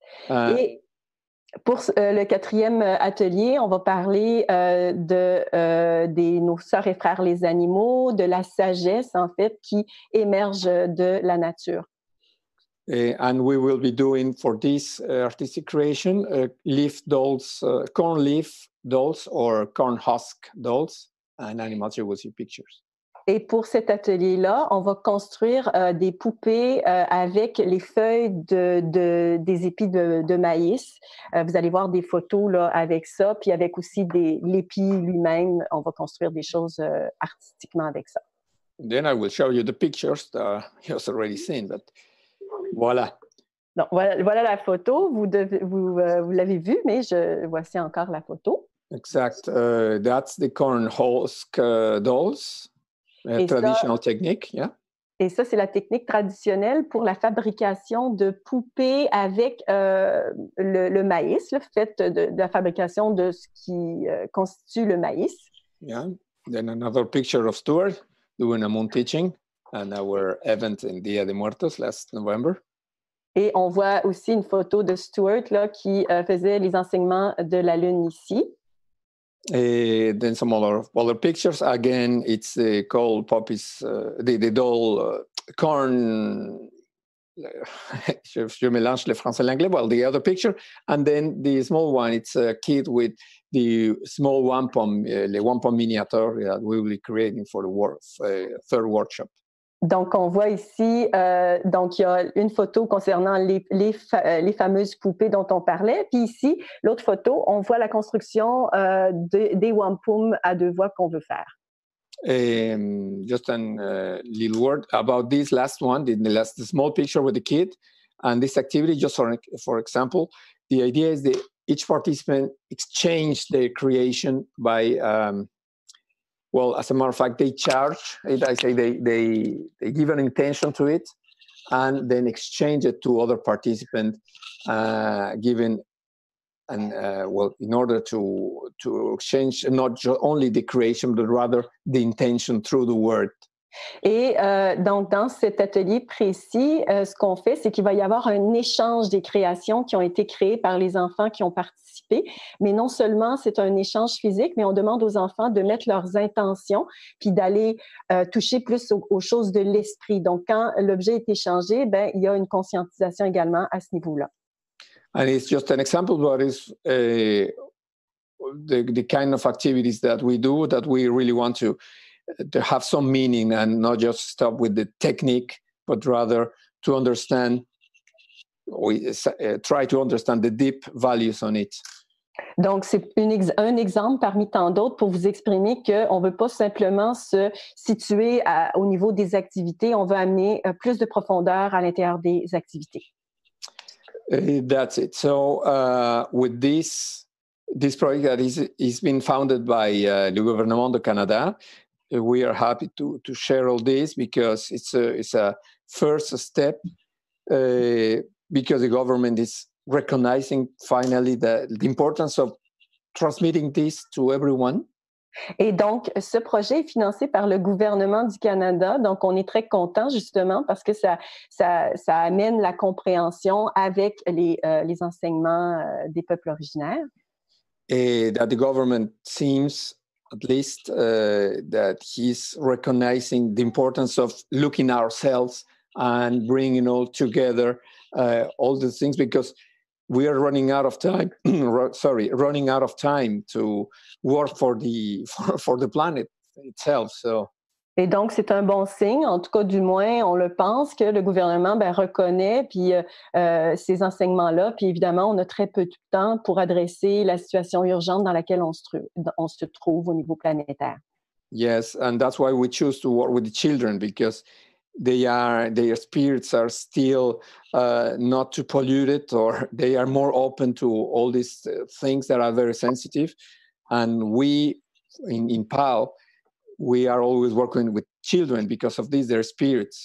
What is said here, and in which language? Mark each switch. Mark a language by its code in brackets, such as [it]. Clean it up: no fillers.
[fr] Et pour le quatrième atelier, on va parler de nos sœurs et frères les animaux, de la sagesse, en fait, qui émerge de la nature. [en] And we will be doing for this artistic creation leaf dolls, corn leaf dolls or corn husk dolls, and animals you will see pictures. [fr] Et pour cet atelier-là, on va construire des poupées avec les feuilles des épis de maïs. Vous allez voir des photos là, avec ça, puis avec aussi l'épi lui-même. On va construire des choses artistiquement avec ça. [en] Then I will show you the pictures that you have already seen, but voilà. [fr] Donc, voilà la photo. Vous l'avez vue, mais voici encore la photo. Exact. [en] That's the corn husk dolls. Traditional technique, yeah. [fr] Et ça, c'est la technique traditionnelle pour la fabrication de poupées avec le maïs, le fait de la fabrication de ce qui constitue le maïs. [en] Yeah. Then another picture of Stuart doing a moon teaching and our event in Dia de Muertos last November. [fr] Et on voit aussi une photo de Stuart là, qui faisait les enseignements de la lune ici. [en] Then some other pictures. Again, it's called puppies, the doll corn. [fr] Je mélange le français et l'anglais. [en] Well, the other picture. And then the small one, it's a kid with the small wampum, [fr] le wampum miniature [en] that we will be creating for the third workshop. [fr] Donc, on voit ici, donc il y a une photo concernant les fameuses poupées dont on parlait. Puis ici, l'autre photo, on voit la construction des wampum à deux voix qu'on veut faire. [en] Just a little word about this last one, the small picture with the kid. And this activity, just for example, the idea is that each participant exchange their creation by... well, as a matter of fact, they charge it. I say they give an intention to it and then exchange it to other participants, given and in order to exchange not only the creation, but rather the intention through the word. [fr] Et donc, dans cet atelier précis, ce qu'on fait, c'est qu'il va y avoir un échange des créations qui ont été créées par les enfants qui ont participé. Mais non seulement c'est un échange physique, mais on demande aux enfants de mettre leurs intentions puis d'aller toucher plus aux choses de l'esprit. Donc, quand l'objet est échangé, ben, il y a une conscientisation également à ce niveau-là. [en] And it's just an example, but it's the kind of activities that we do that we really want to have some meaning and not just stop with the technique, but rather to understand, we try to understand the deep values on it. [fr] Donc, c'est un exemple parmi tant d'autres pour vous exprimer qu'on ne veut pas simplement se situer au niveau des activités, on veut amener plus de profondeur à l'intérieur des activités. [en] That's it. So, with this project that is being founded by [fr] le gouvernement de Canada, [en] we are happy to share all this because it's a first step because the government is recognizing finally the importance of transmitting this to everyone. [fr] Et donc, ce projet est financé par le gouvernement du Canada. Donc, on est très content justement parce que ça amène la compréhension avec les enseignements des peuples originaires. [en] Et that the government seems, at least, that he's recognizing the importance of looking at ourselves and bringing all together all the things because we are running out of time. Running out of time to work for the planet itself. So. [fr] Et donc, c'est un bon signe, en tout cas, du moins, on le pense, que le gouvernement reconnaît puis ces enseignements-là. Puis évidemment, on a très peu de temps pour adresser la situation urgente dans laquelle on se trouve au niveau planétaire. [en] Yes, and that's why we choose to work with the children because their spirits are still not too polluted, or they are more open to all these things that are very sensitive. And we, in PAL, we are always working with children because of this, their spirits.